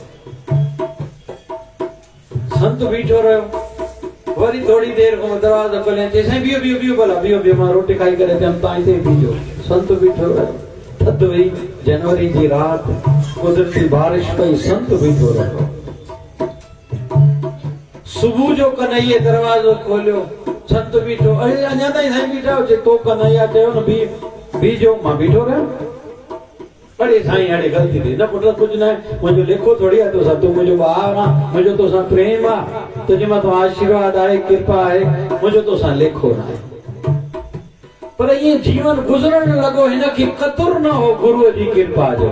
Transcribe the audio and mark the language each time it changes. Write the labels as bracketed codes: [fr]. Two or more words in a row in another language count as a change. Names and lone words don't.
[sd] संत बीठो रहियो, वरी थोड़ी देर खां दरवाज़ो खोलियईं, चई साईं बीहो बीहो बीहो, भला बीहो बीहो, मां रोटी खाई करे अचां, तव्हां हिते बीहो। संत बीठो रहियो, थधि हुई, जनवरी जी राति, कुदरती बारिश पई, संत बीठो रहियो। सुबुह जो कन्हैये दरवाज़ो खोलियो, संत बीठो, अरे अञा ताईं साईं बीठा हो, तो कन्हैया चयो न बीजो, मां बीठो रहियो। अरे साईं हाणे ग़लती थी, न पुट कुझु न आहे, मुंहिंजो लेखो थोड़ी आहे तोसां, तूं मुंहिंजो ॿारु आहे, मुंहिंजो तोसां प्रेम आहे, तुंहिंजे मथां आशीर्वाद आहे, कृपा आहे, मुंहिंजो तोसां लेखो न आहे। पर ईअं जीवन गुज़रण लॻो, हिनखे क़दुरु न हो गुरूअ जी कृपा जो।